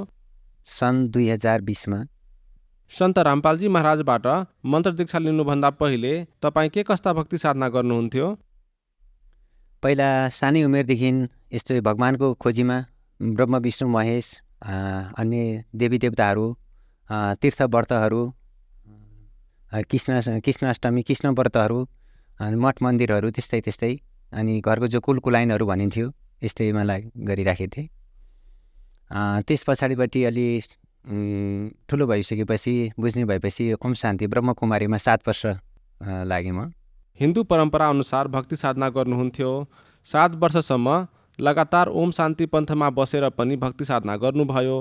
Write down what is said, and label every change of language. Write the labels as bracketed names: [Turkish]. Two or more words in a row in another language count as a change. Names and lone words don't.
[Nepali] सन् 2020 सन्त रामपालजी महाराजबाट मन्त्र दीक्षा लिनुभन्दा पहिले तपाईँ के कस्ता भक्ति साधना गर्नुहुन्थ्यो? पहिला सानै उमेरदेखि यस्तो भगवानको खोजीमा ब्रह्म विष्णु महेश अन्य देवी देवताहरू, तीर्थ व्रतहरू, कृष्णाष्टमी कृष्ण व्रतहरू, मठ मन्दिरहरू त्यस्तै अनि घरको जो कुलकुलाइनहरू भनिन्थ्यो यस्तै मलाई गरिराखेको थिएँ। त्यस पछाडिपट्टि अलि ठुलो भइसकेपछि बुझ्ने भएपछि ओम शान्ति ब्रह्मकुमारीमा 7 वर्ष लागेँ म। हिन्दू परम्परा अनुसार भक्ति साधना गर्नुहुन्थ्यो। 7 वर्षसम्म लगातार ओम शान्ति पन्थमा बसेर पनि भक्ति साधना गर्नुभयो।